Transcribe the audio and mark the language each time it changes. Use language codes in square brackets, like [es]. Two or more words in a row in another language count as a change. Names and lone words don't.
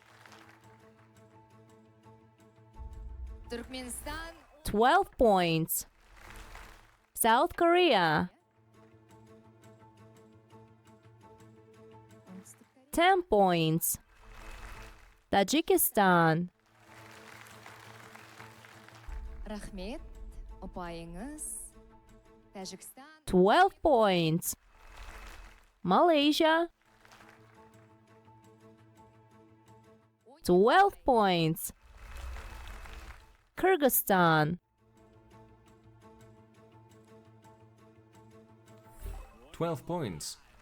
[en] Turkmenistan 12 points. South Korea, 10 points. Tajikistan, [kk] Рахмет, ұпайыңыз. Тәжікстан [en] 12 points. Malaysia, 12 points. Kyrgyzstan, 12 points.